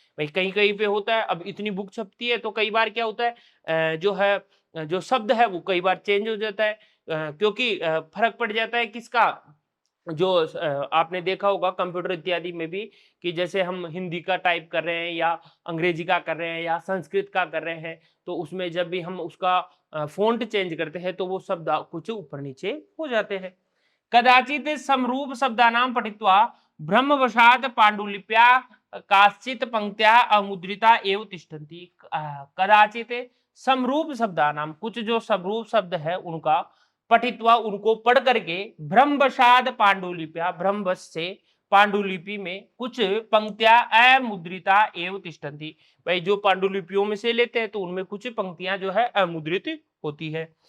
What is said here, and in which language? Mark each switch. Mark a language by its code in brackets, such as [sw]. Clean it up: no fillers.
[hi] भाई कहीं कहीं पे होता है, अब इतनी बुक छपती है तो कई बार क्या होता है, जो है जो शब्द है वो कई बार चेंज हो जाता है, क्योंकि फर्क पड़ जाता है किसका, जो आपने देखा होगा कंप्यूटर इत्यादि में भी कि जैसे हम हिंदी का टाइप कर रहे हैं या अंग्रेजी का कर रहे हैं या संस्कृत का कर रहे हैं, तो उसमें जब भी हम उसका फ़ॉन्ट चेंज करते हैं तो वो शब्द कुछ ऊपर नीचे हो जाते हैं। [sa] कदाचित् समरूप शब्दानां पठित्वा ब्रह्मवशात् पाण्डुलिप्या काश्चित् पंक्त्याः अमुद्रिता एव तिष्ठन्ति। कदाचित् समरूप शब्दानां, [hi] कुछ जो समरूप शब्द है उनका [sa] पठित्वा, [hi] उनको पढ़ करके [sa] ब्रह्मवशात् पाण्डुलिप्या, [hi] ब्रह्मवश से पांडुलिपि में कुछ पंक्तियां [sa] अमुद्रिता एव तिष्ठन्ति। [hi] भाई जो पांडुलिपियों में से लेते हैं तो उनमें कुछ पंक्तियां जो है अमुद्रित होती है।